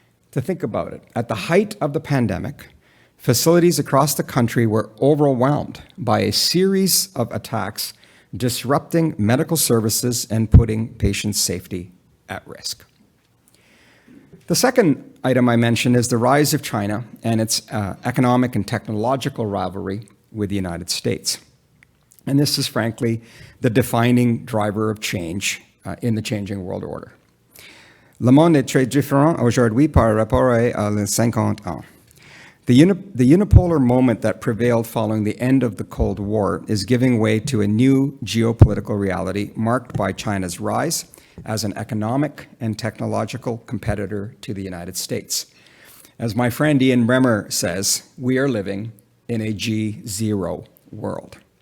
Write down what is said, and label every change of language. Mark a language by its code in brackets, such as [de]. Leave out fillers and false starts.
[en] To think about it, at the height of the pandemic, facilities across the country were overwhelmed by a series of attacks disrupting medical services and putting patient safety at risk. The second item I mentioned is the rise of China and its economic and technological rivalry with the United States. And this is frankly the defining driver of change in the changing world order. [fr] Le monde est très différent aujourd'hui par rapport à les 50 ans. [en] The unipolar moment that prevailed following the end of the Cold War is giving way to a new geopolitical reality marked by China's rise as an economic and technological competitor to the United States. As my friend Ian Bremmer says, we are living in a G0 world.